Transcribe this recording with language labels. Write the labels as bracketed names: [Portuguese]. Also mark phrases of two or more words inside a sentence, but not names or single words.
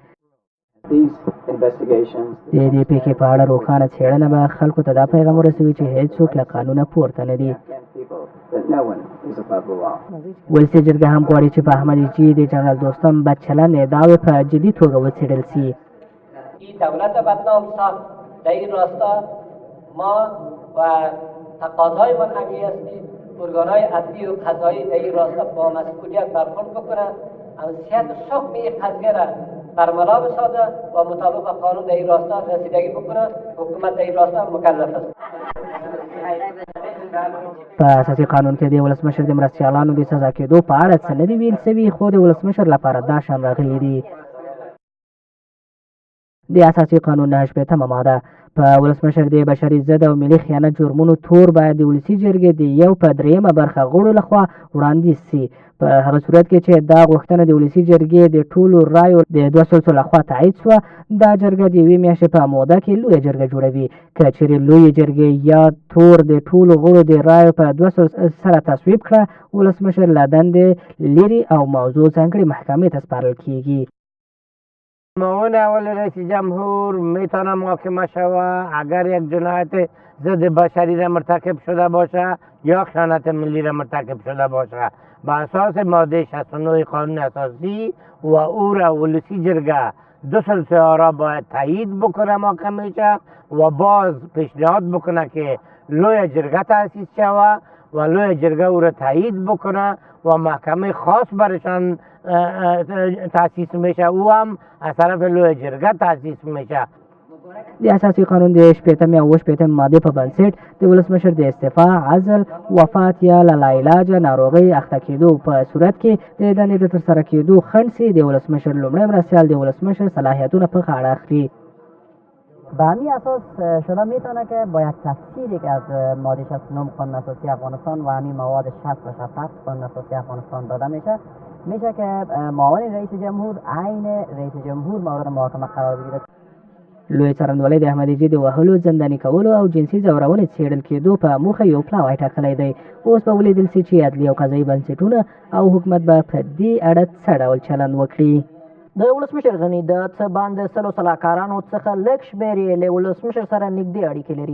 [Pashto] د دې پیښې په اړه روښانه څېړنه به خلکو ته دا پیغام ورسوي چې هېڅوک له قانونه پورته نه دي. ولسي جرګه هم غواړي چې په احمد اشچي د جنرال دوستم بد چلند ادعاوې په جدي توګه وڅېړل سي. [Persian] دولت بدنام ساخت در این راستا ما و تقاضایمان همین است که ارگانهای عدلی و قضایی در این راستا با مسئولیت برخورد بکنند، امنیت سخم این قضیه را برملا بسازد و مطابق قانون در این راستا رسیدگی بکنند. حکومت در این راستا مکلف است. [Pashto] په اساسي قانون کې د ولسمشر د مرستیالانو د سزا کېدو په اړه څه نه دي ویل سوي، خو د ولسمشر لپاره دا شان راغلي دي. د اساسي قانون 89مه ماده په ولسمشر د بشري ضد او ملي خیانت جرمونو تور باید د ولسي جرګې د 1/3 برخه غړو لخوا وړاندیز سي. په هغه صورت کې چې دا غوښتنه د ولسي جرګې د ټولو رایو د 2/3 لخوا تایید شوه، دا جرګه د 1 میاشتې په موده کې لویه جرګه جوړوي. که چېرې لویې جرګې یا تور د ټولو غړو د رایو په 2/3 سره تصویب کړه، ولسمشر له دندې لري او موضوع ځانګړې محکمې ته سپارل کیږي. [Persian] معاون اول رئیس جمهور میتونه محاکمه شود اگر یک جنایت ضد بشری را مرتکب شده باشه یا خیانت ملی را مرتکب شده باشه. به اساس ماده 69 قانون اساسی و او را ولسی جرگه 2/3 را باید تایید بکنه محکمه و باز پیشنهاد بکنه که لوی جرگه تأسیس شود و لوی جرگه او را تایید بکنه و محکمه خاص برشان تأسیس میشه، او هم از طرف لوی جرگه تأسیس میشه. [Pashto] د اساسي قانون د 80 او 88 ماده په بنسټ د ولسمشر د استعفا، عزل، وفات یا له لاعلاجه ناروغۍ اخته کېدو په صورت کې د دندې د ترسره کېدو خنډ سي. د ولسمشر لومړی مرستیال د ولسمشر صلاحیتونه په غاړه اخلي. [Persian] به همین اساس شده میتونه که با یک تفسیری که از ماده 69 قانون اساسی افغانستان و همین مواد 60 و 67 قانون اساسی افغانستان داده میشه که معاون رئیس جمهور عین رئیس جمهور مورد محاکمه قرار بگیرد. [Pashto] لوی څرنګوالی د احمد اشچي د وهلو، زنداني کولو او جنسي ځورونې څېړل کېدو په موخه یو پلاوی ټاکلی دی. اوس به ولیدل سي چې عدلي او قضایي بنسټونه او حکومت به په دې اړه څه ډول چلند وکړي. د ولسمشر غني د څه باندې سلو سلاکارانو څخه لږ شمېر یې له ولسمشر سره نږدې اړیکې لري.